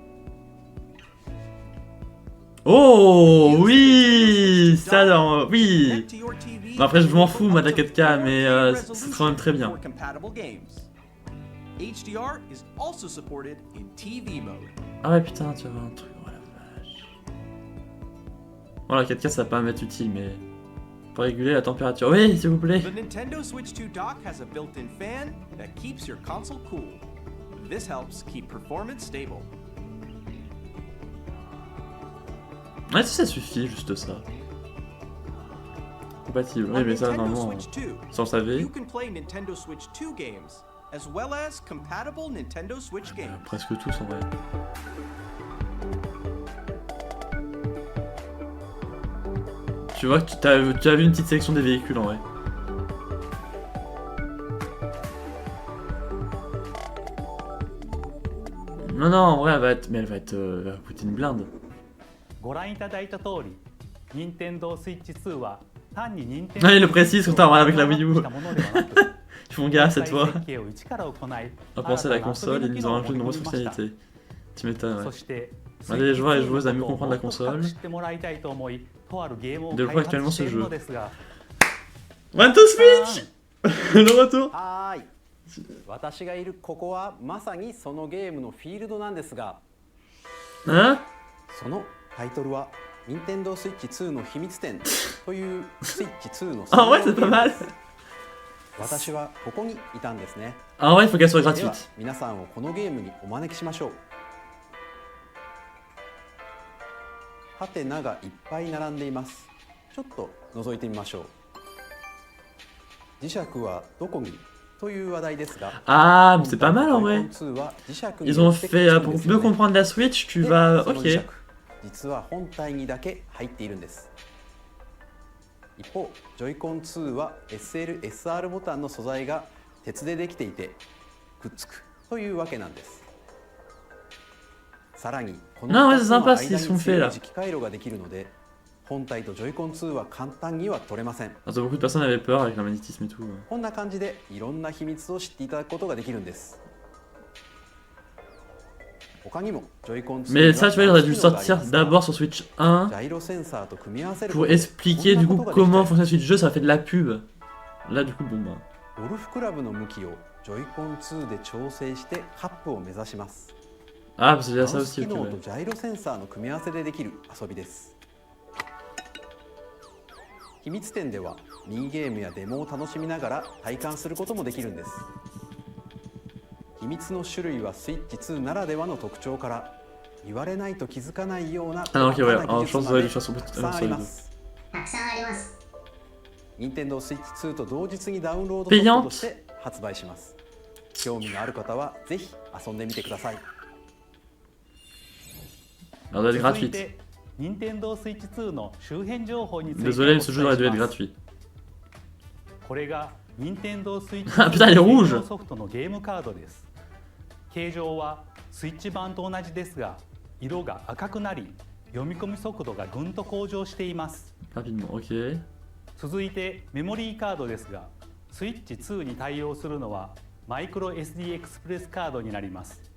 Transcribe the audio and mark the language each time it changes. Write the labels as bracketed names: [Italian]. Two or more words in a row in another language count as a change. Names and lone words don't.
[French] Oh oui, ça dans... oui. [English] Connect to your TV [French] Bon, après, je m'en fous, moi, de la [English] up to [French] 4K, mais [English] 4K [French] c'est quand même très bien. [English] for compatible games. HDR is also supported in TV mode. [French] Ah ouais, putain, tu vas voir un truc, oh la vache. Bon, la 4K, ça va pas m'être utile, mais... Pour réguler la température. Oui, s'il vous plaît. [English] The Nintendo Switch 2 dock has a built-in fan that keeps your console cool. This helps keep performance stable. [French] Ouais, si ça suffit, juste ça. Compatible, oui, [English] On [French] mais ça, [English] Nintendo [French] normalement, [English] Switch 2, [French] ça on savait. [English] you can play Nintendo Switch 2 games, as well as compatible Nintendo Switch games. [French] Presque tous, en vrai. Tu vois que tu as vu une petite sélection des véhicules, en vrai. Non, non, en vrai, elle va être... Mais elle va être... elle va coûter une blinde. [Japanese] ご覧いただいた通り、任天堂スイッチ2は単に任天 [French] Ah, il le précise, contrairement avec la Wii U. [Japanese] したものではなく [French] Ils font gaffe cette fois. [Japanese] 設計を一から行い [French] À penser à la console, ils nous ont rajouté de nombreuses fonctionnalités. Tu m'étonnes, ouais. [Japanese] そして [French] Allez, les joueurs et les joueuses à mieux comprendre la console. [Japanese] 知ってもらいたいと思い、とあるゲームを [French] Développe [Japanese] 開 [French] actuellement [Japanese] 発して [French] ce [Japanese] いる [French] jeu. [Japanese] のですが、 [French] One to Switch. Le retour. [Japanese] はーい私がいるここはまさにそのゲームのフィールドなんですが [French] Hein? [Japanese] そのタイトルは任天堂スイッチ2の秘密展というスイッチ2の [French] Ah ouais, c'est pas mal. [Japanese] 私はここにいたんですね [French] Ah ouais, il faut qu'elle soit [Japanese] では [French] gratuite. [Japanese] 皆さんをこのゲームにお招きしましょうハテナがいっぱい並んでいますちょっと覗いてみましょう磁石はどこにという話題ですが [French] Ah, mais c'est pas mal en vrai. [Japanese] 2 は磁石に [French] Ils [Japanese] よ [French] ont [Japanese] って [French] fait, [Japanese] くっ [French] pour [Japanese] つくんですよ [French] mieux [Japanese] ね [French] comprendre la Switch, tu [Japanese] で [French] vas... [Japanese] その磁石 [French] Ok. [Japanese] 実は本体にだけ入っているんです一方ジョイコン2は SL/SR ボタンの素材が鉄でできていてくっつくというわけなんですさらにこの [French] Non, ouais, [Japanese] 2 [French] c'est [Japanese] つの [French] sympa [Japanese] 間 [French] ce [Japanese] に [French] qu'ils sont [Japanese] 強 [French] faits [Japanese] い [French] là. [Japanese] 磁気回路ができるので本体とジョイコン2は簡単には取れません [French] Parce que beaucoup de personnes avaient peur avec le magnétisme et tout. [Japanese] こんな感じでいろんな秘密を知っていただくことができるんです他にもジョイコン2 [French] Mais ça, tu vois, il aurait dû sortir d'abord sur Switch 1 [Japanese] ジャイロセンサーと組み合わせる [French] pour [Japanese] ことで [French] expliquer [Japanese] こん [French] du [Japanese] な [French] coup [Japanese] ことができたり [French] comment fonctionne Switch 2, ça fait de la pub. Là, du coup, bon bah. [Japanese] ゴルフクラブの向きをジョイコン2で調整してカップを目指します [French] Ah, parce qu'il y [Japanese] マ [French] a [Japanese] ウ [French] ça [Japanese] ス [French] aussi, [Japanese] 機 [French] ok. [Japanese] 能 [French] Ouais. [Japanese] とジャイロセンサーの組み合わせでできる遊びです秘密展ではミニゲームやデモを楽しみながら体感することもできるんです秘密の種類はスイッチ2ならではの特徴から言われないと気づかないような [French] Ah non, ok, ouais. [Japanese] 細かな [French] Alors, [Japanese] 技 [French] je pense [Japanese] 術 [French] que [Japanese] ま [French] ça [Japanese] で [French] va lui faire [Japanese] たくさんありますたくさんあります。任天堂スイッチ2と同日にダウンロードソフトとして発売します興味のある方はぜひ遊んでみてください [French] Alors, elle doit être [Japanese] 続い [French] gratuite. [Japanese] て任天堂 Switch 2の周辺情報について [French] Désolé, mais ce jeu aurait dû être gratuit. [Japanese] これが任天堂 Switch [French] Ah, putain, il est rouge. [Japanese] ソフトのゲームカードです。形状はスイッチ版と同じですが、色が赤くなり、読み込み速度がぐんと向上しています。 [French] Rapidement, ok. [Japanese] 続いてメモリーカードですが、スイッチ2に対応するのはマイクロ SD エクスプレスカードになります。